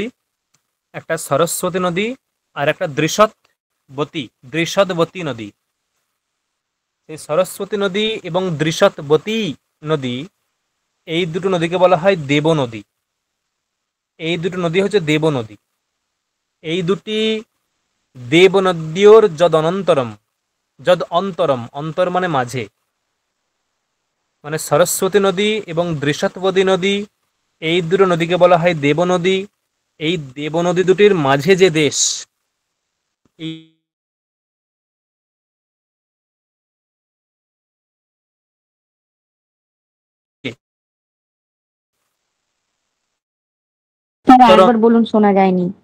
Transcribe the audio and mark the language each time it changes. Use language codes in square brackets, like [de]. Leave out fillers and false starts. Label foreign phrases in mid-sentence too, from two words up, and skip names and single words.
[bn] একটা সরস্বতী নদী আর একটা দৃষদবতী নদী। এই সরস্বতী নদী এবং দৃষদবতী নদী, এই দুটো নদীকে বলা হয় দেব নদী। এই দুটো নদী হচ্ছে দেব নদী। এই দুটি [sa] দেবনদ্যোর যদ অনন্তরম, যদ অন্তরম, [bn] অন্তর মানে মাঝে, মানে সরস্বতী নদী এবং দৃষদবতী নদী, এই দুটো নদীকে বলা হয় দেব নদী। এই দেব নদী দুটির মাঝে যে দেশ, এই স্যার আরেকবার বলুন, শোনা যায়নি।